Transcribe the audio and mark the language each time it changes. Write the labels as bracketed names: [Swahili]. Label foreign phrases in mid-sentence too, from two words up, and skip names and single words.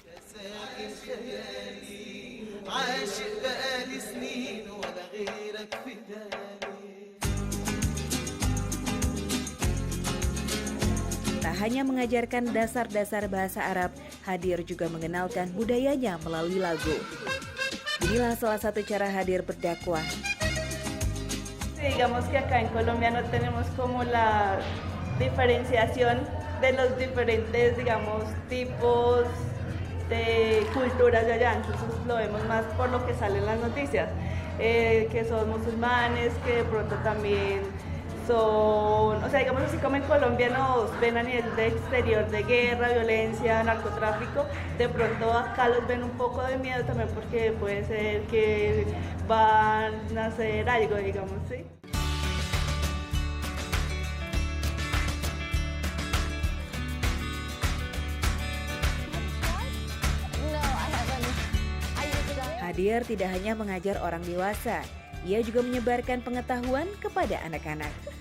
[Indonesian] Tak hanya mengajarkan dasar-dasar bahasa Arab, Hadir juga mengenalkan budayanya melalui lagu. Inilah salah satu cara Hadir berdakwah. [Spanish] Digamos que acá en Colombia no tenemos como la diferenciación de los diferentes, digamos, tipos de culturas de allá, entonces lo vemos más por lo que sale en las noticias, que son musulmanes, que de pronto también son, o sea, digamos así como en Colombia nos ven a nivel de exterior de guerra, violencia, narcotráfico, de pronto acá los ven un poco de miedo también porque puede ser que van a hacer algo, digamos, ¿sí? [Indonesian] Hadir tidak hanya mengajar orang dewasa, ia juga menyebarkan pengetahuan kepada anak-anak.